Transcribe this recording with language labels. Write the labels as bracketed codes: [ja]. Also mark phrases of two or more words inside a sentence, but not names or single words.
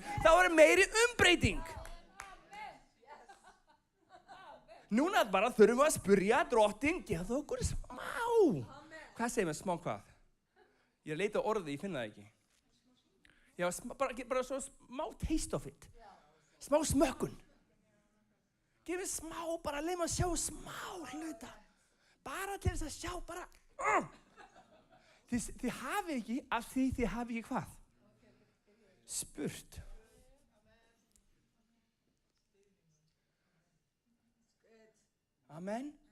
[is] Þá eru meiri umbreyting. Núna bara þurfum við að spyrja Drottinn, gefðu okkur smá. Hvað segir maður smá hvað? Ég er að leita á orði, ég finna það ekki. Já, bara svo smá [en] taste of it. [is] Smá smökkun. Gefið smá, bara leið maður að sjá smá hluta. Bara til þess að sjá, bara... Þið hafi ekki, af því þið hafi ekki hvað? Spurt. Amen.